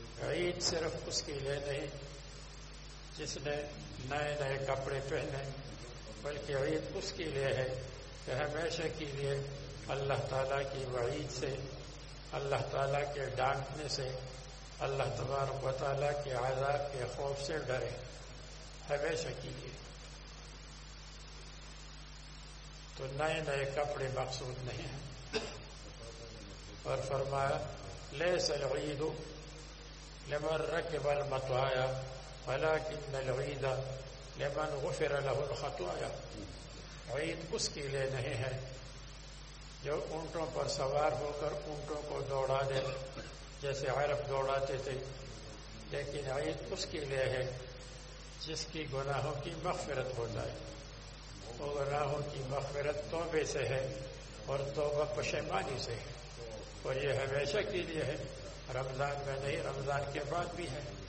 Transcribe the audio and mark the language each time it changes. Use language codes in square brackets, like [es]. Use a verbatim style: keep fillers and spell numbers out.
[ur] عید صرف اس کے لیے نہیں جس نے نئے نئے کپڑے پہنے، بلکہ عید اس کے لیے ہے کہ ہمیشہ کے لیے اللہ تعالیٰ کی وعید سے، اللہ تعالیٰ کے ڈانٹنے سے، اللہ تبارک و تعالیٰ کے عذاب کے خوف سے ڈرے ہمیشہ کے لیے. تو نئے نئے کپڑے مقصود نہیں ہیں. اور فرمایا [ar] لیس العید لمن ركب المطايا ولكن العيد لمن غفر له الخطايا. [ur] عید اس کے لیے نہیں ہے جو اونٹوں پر سوار ہو کر اونٹوں کو دوڑا دے جیسے عرب دوڑاتے تھے، لیکن عید اس کے لیے ہے جس کی گناہوں کی مغفرت ہو جائے. وہ گناہوں کی مغفرت توبے سے ہے اور توبہ پشیمانی سے ہے، اور یہ ہمیشہ کے لیے ہے، رمضان میں نہیں، رمضان کے بعد بھی ہے.